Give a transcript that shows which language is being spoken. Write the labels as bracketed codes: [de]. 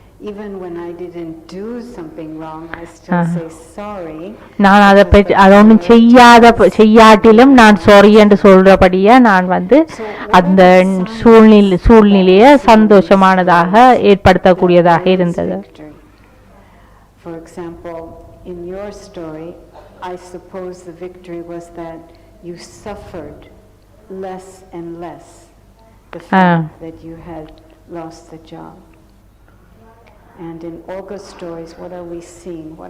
[en] Even when I didn't do something wrong, I still say sorry. [ta] நான் அதை ஒன்றும் செய்யாட்டிலும் நான் சாரி என்று சொல்றபடியா நான் அந்த சூழ்நிலையை சந்தோஷமானதாக ஏற்படுத்தக்கூடியதாக இருந்தது. [en] For example, in your story, I suppose the victory was that you suffered less and less the fact that you had lost the job. And in Olga's stories, what are we seeing?